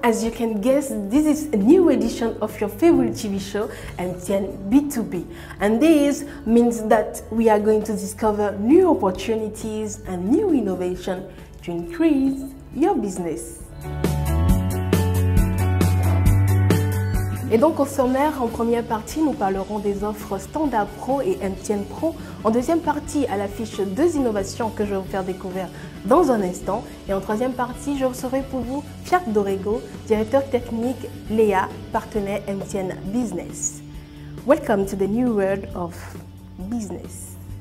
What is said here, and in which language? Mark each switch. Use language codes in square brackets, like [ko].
[en] As you can guess, this is a new edition of your favorite TV show, MTN B2B. And this means that we are going to discover new opportunities and new innovation to increase your business. [fr] Et donc au sommaire, en première partie, nous parlerons des offres Standard Pro et MTN Pro. En deuxième partie, à l'affiche, deux innovations que je vais vous faire découvrir dans un instant. Et en troisième partie, je recevrai pour vous Fiat Dorego, directeur technique Léa, partenaire MTN Business. [en] Welcome to the new world of business.